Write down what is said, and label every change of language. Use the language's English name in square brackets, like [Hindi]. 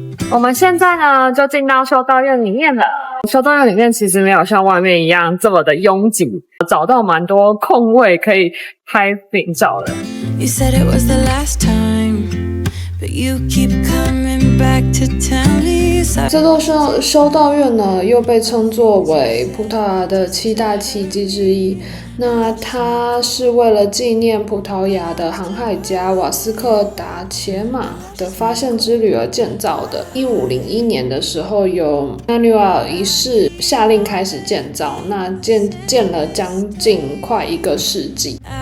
[Chinese] 我们现在呢就进到修道院里面了。修道院里面其实没有像外面一样这么的拥挤，找到蛮多空位可以拍美照的。 [English] You said it was the last time, but you keep coming back to tell me. [Chinese] 这座修道院呢，又被称作为葡萄牙的7大奇迹之一。那它是为了纪念葡萄牙的航海家瓦斯科达伽马的发现之旅而建造的。 1501年的时候，由纳纽尔一世下令开始建造，那建了将近快1个世纪。